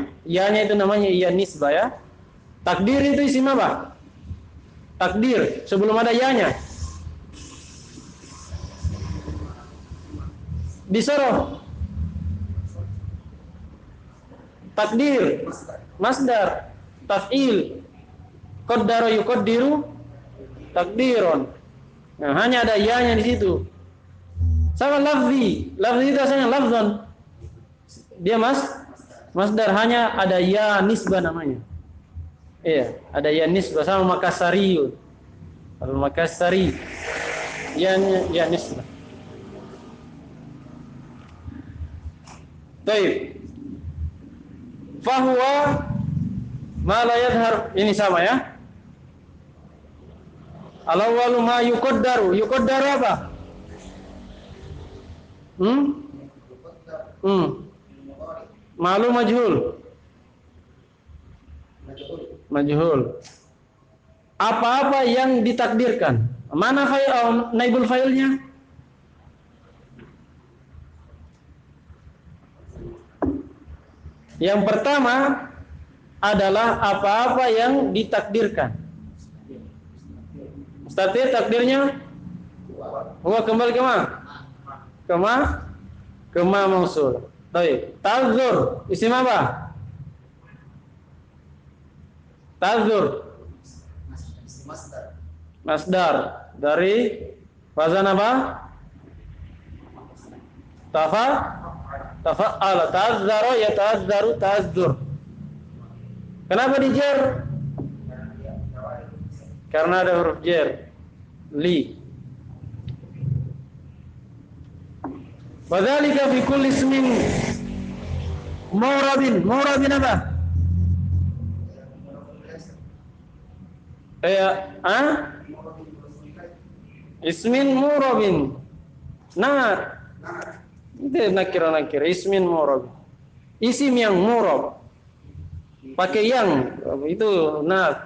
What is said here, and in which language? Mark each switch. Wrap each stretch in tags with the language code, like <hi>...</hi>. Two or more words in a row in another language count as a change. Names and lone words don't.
<id>Iya-nya itu namanya iya nisbah ya. Takdir itu isim apa? Takdir, sebelum ada ya-nya. Disoroh. Takdir, masdar, taf'il.</id> <ar>قدّر يقدّر تقديرا.</ar> <id>Nah, hanya ada ya-nya di situ. Sama lafzi. Lafzi itu asalnya lafzon. Dia masdar, hanya ada</id> <ar>ياء نسبة</ar> <id>namanya. Iya, ada</id> <ar>ياء نسبة</ar> <id>sama makassariyun.</id> <ar>الماكساري. ياء نسبة.</ar> <id>Baik.</id> <ar>فهو ما لا يظهر,</ar> <id>ini sama ya.</id> <ar>الأول ما يقدر. يقدر apa? مال مجهول.</ar> <id>Apa-apa yang ditakdirkan. Mana</id> <ar>نائب الفاعل?</ar> <id>Yang pertama adalah apa-apa yang ditakdirkan. Mustatir takdirnya huwa kembali ke mana?</id> <ar>Ke ما موصول.</ar> <id>Baik. Tazur isim apa? Tazur masdar dari wazan apa? Tafa'ala.</id> <ar>تزاور يتزاور تزاور.</ar> <id>Kenapa dijer? Karena ada huruf jer. Li.</id> <ar>وذلك في كل اسم معرب. معرب apa? اسم معرب.</ar> <id>Nah, itu nakir.</id> <ar>اسم معرب.</ar> <id>Isim yang murab. Pakai yang itu nah.</id>